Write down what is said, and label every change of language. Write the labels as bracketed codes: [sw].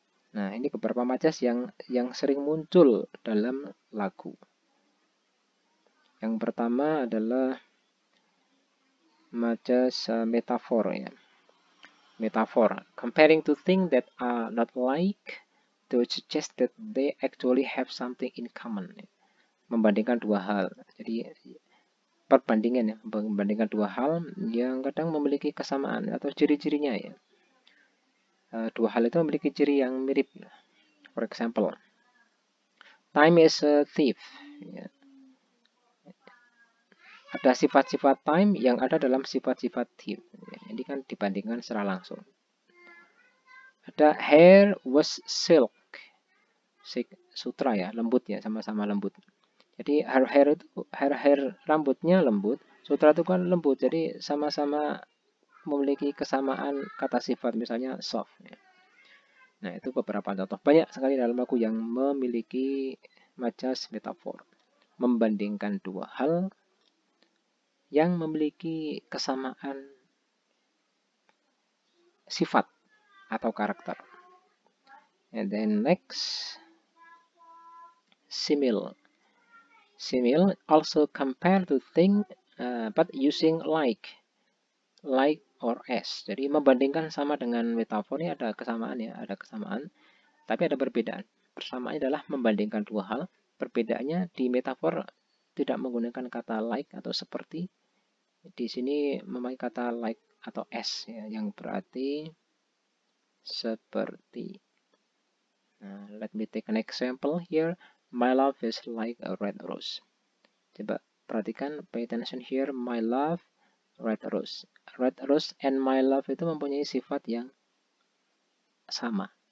[id] Nah, ini beberapa majas yang sering muncul dalam lagu. Yang pertama adalah majas metafor ya. [en] Metafor, comparing two things that are not alike to suggest that they actually have something in common. [id] Membandingkan dua hal. Jadi perbandingan ya, membandingkan dua hal yang kadang memiliki kesamaan atau ciri-cirinya ya. Dua hal itu memiliki ciri yang mirip. [en] For example, time is a thief. [id] Ya. Ada sifat-sifat time yang ada dalam sifat-sifat thief. Ya, ini kan dibandingkan secara langsung. Ada [en] hair was silk. [id] Sutra ya, lembut ya, sama-sama lembut. Jadi hair rambutnya lembut, sutra itu kan lembut. Jadi sama-sama memiliki kesamaan kata sifat, misalnya soft ya. Nah, itu beberapa contoh. Banyak sekali dalam lagu yang memiliki majas metafor. Membandingkan dua hal yang memiliki kesamaan sifat atau karakter. [en] And then next, simile. Simile also compare to thing but using like or as. [id] Jadi membandingkan sama dengan metafor ini ada kesamaan ya, ada kesamaan, tapi ada perbedaan. Persamaannya adalah membandingkan dua hal, Perbedaannya di metafor tidak menggunakan kata like atau seperti. Di sini memakai kata like atau as ya, yang berarti seperti. [en] Nah, let me take an example here. My love is like a red rose. [id] Coba perhatikan, [en] pay attention here. My love, red rose. Red rose and my love [id] itu mempunyai sifat yang sama.